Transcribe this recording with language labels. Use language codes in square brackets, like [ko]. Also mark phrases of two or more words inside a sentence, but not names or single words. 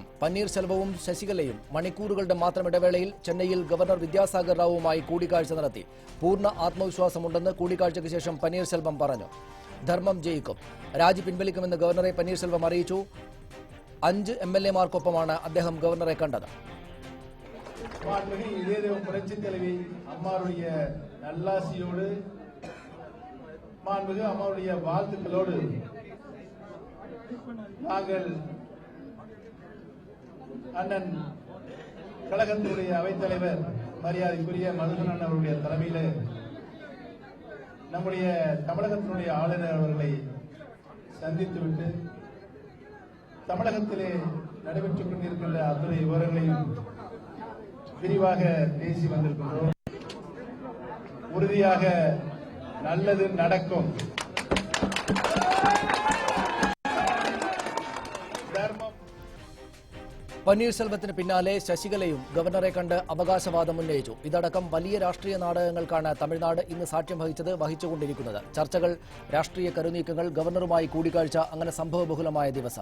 [ml] പന്നീർശെൽവവും ശശികലയും മണിക്കൂറുകളുടെ മാത്രം ഇടവേളയിൽ ചെന്നൈയിൽ ഗവർണർ വിദ്യാസാഗർ റാവുവുമായി കൂടിക്കാഴ്ച നടത്തി. പൂർണ്ണ ആത്മവിശ്വാസമുണ്ടെന്ന് കൂടിക്കാഴ്ചയ്ക്ക് ശേഷം പന്നീർശെൽവം പറഞ്ഞു. ധർമ്മം ജയിക്കും. രാജി പിൻവലിക്കുമെന്ന് ഗവർണറെ പന്നീർശെൽവം അറിയിച്ചു. 5 MLA-മാർക്കൊപ്പമാണ് അദ്ദേഹം ഗവർണറെ കണ്ടത്. [ta] புரட்சித் தலைவி அம்மாவுடைய நல்லாசியோடு மாண்புமிகு அம்மாவுடைய வாழ்த்துக்களோடு நாங்கள் அண்ணன் கழகத்தினுடைய அவைத்தலைவர் மரியாதைக்குரிய மதுசூதனன் அவருடைய தலைமையிலே நம்முடைய தமிழகத்தினுடைய ஆளுநர் அவர்களை சந்தித்துவிட்டு தமிழகத்திலே நடைபெற்றுக் கொண்டிருக்கின்ற அத்தனை விவரங்களையும் விரிவாக பேசி வந்திருக்கின்றோம். உறுதியாக நல்லது நடக்கும். [ml] പന്നീർശെൽവത്തിന് പിന്നാലെ ശശികലയും ഗവർണറെ കണ്ട് അവകാശവാദം ഉന്നയിച്ചു. ഇതടക്കം വലിയ രാഷ്ട്രീയ നാടകങ്ങൾക്കാണ് തമിഴ്നാട് ഇന്ന് സാക്ഷ്യം വഹിച്ചുകൊണ്ടിരിക്കുന്നത്. ചർച്ചകൾ, രാഷ്ട്രീയ കരുനീക്കങ്ങൾ, ഗവർണറുമായി കൂടിക്കാഴ്ച, അങ്ങനെ സംഭവബഹുലമായ ദിവസം.